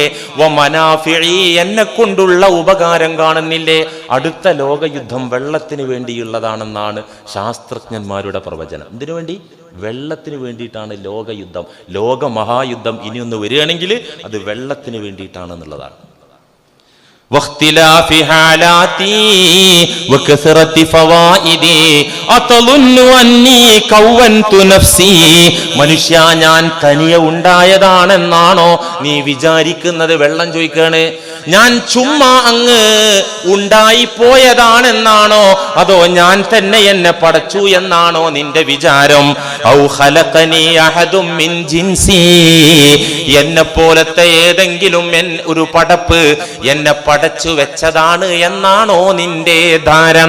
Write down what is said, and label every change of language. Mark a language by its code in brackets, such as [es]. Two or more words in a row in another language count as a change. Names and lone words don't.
[ml] വമനാഫിഇ, എന്നെ കൊണ്ടുള്ള ഉപകാരം കാണുന്നില്ലേ? അടുത്ത ലോകയുദ്ധം വെള്ളത്തിന് വേണ്ടിയുള്ളതാണെന്നാണ് ശാസ്ത്രജ്ഞന്മാരുടെ പ്രവചനം. ഇതിനു വേണ്ടി, വെള്ളത്തിന് വേണ്ടിയിട്ടാണ് ലോകയുദ്ധം. ലോക മഹായുദ്ധം ഇനിയൊന്ന് വരികയാണെങ്കിൽ അത് വെള്ളത്തിന് വേണ്ടിയിട്ടാണെന്നുള്ളതാണ്. [ar] واختلاف حالاتي وكثرة فوائدي أتظن أني كونت نفسي [ml] മനുഷ്യ ഞാൻ തനിയെ ഉണ്ടായതാണെന്നാണോ നീ വിചാരിക്കുന്നത്? വെള്ളം ചോദിക്കാണ്. ഞാൻ ചുമ്മാ അങ്ങ് ഉണ്ടായിപ്പോയതാണെന്നാണോ അതോ ഞാൻ തന്നെ എന്നെ പടച്ചു എന്നാണോ നിന്റെ വിചാരം? [ar] أو خلقني أحد من جنسي, [ml] എന്നെ പോലത്തെ ഏതെങ്കിലും ഒരു പടപ്പ് എന്നെ പടച്ചു വെച്ചതാണ് എന്നാണോ നിന്റെ ധാരണ?